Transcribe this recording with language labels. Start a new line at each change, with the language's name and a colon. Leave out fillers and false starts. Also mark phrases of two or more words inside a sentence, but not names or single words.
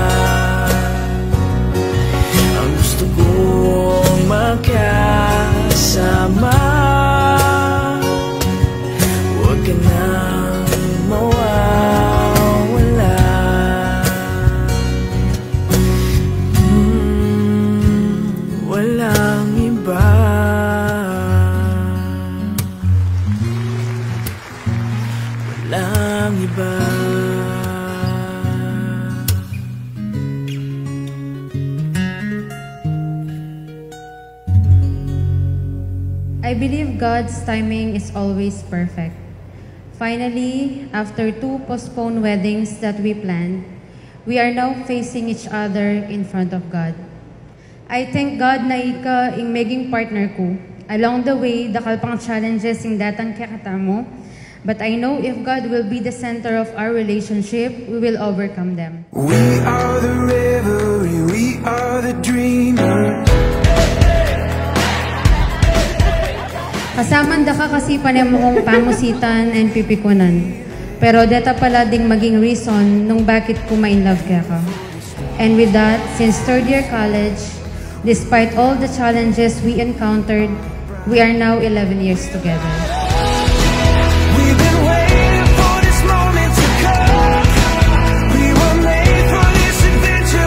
Filipino: Ang gusto kong makasama, huwag ka nang mawawala. Walang iba. Walang iba.
English: I believe God's timing is always perfect. Finally, after 2 postponed weddings that we planned, we are now facing each other in front of God. I thank God
Pampanga: na ika ing maging partner ko.
English: Along the way,
Pampanga: dakal pang challenges ing datang kakatamo,
English: but I know if God will be the center of our relationship, we will overcome them. We are the river, we are the dreamer.
Pampanga: Kasaman da ka kasi panemong pamusitan and pipikunan. Pero deta pala ding maging reason nung bakit ko ma-inlove kaya ka.
English: And with that, since 3rd year college, despite all the challenges we encountered, we are now 11 years together. We've been waiting for this moment to come. We were made for this adventure.